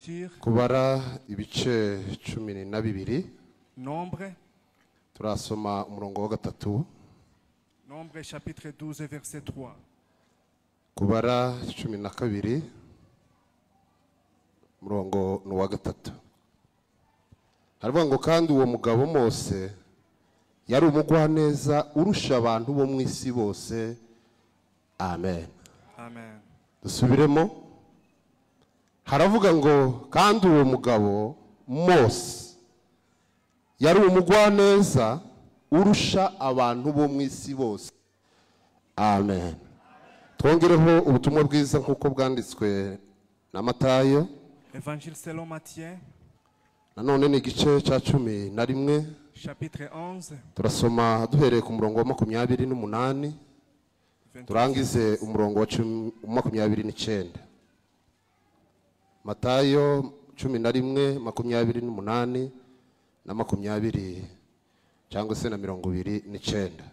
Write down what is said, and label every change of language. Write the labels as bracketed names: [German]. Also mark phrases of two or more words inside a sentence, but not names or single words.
[Kinyarwanda] kubara ibice 12 [French] Nombre. [Kinyarwanda] turasoma umurongo wa gatatu. [French] Nombre chapitre 12 verset 3. [Kinyarwanda] Kubara 12 umurongo wa gatatu. Haravuga ngo kandi uwo mugabo Mose yari umugwaneza urusha abantu bo mu isi bose. Amen. Amen. Dusubiremo. Haravuga ngo kandi uwo mugabo Mose yari umugwaneza urusha abantu bo mu isi bose. Amen. Twongereho ubutumwa bwiza nkuko bwanditswe na Matayo. [French] Évangile selon Matthieu. [Kinyarwanda] Nanone ni igice cya 11. [French] Chapitre 11. [Kinyarwanda] Turasoma duhereye ku murongo wa 28 turangize umurongo wa 29. Matayo 11, 28 na 20 cyangwa se na 29.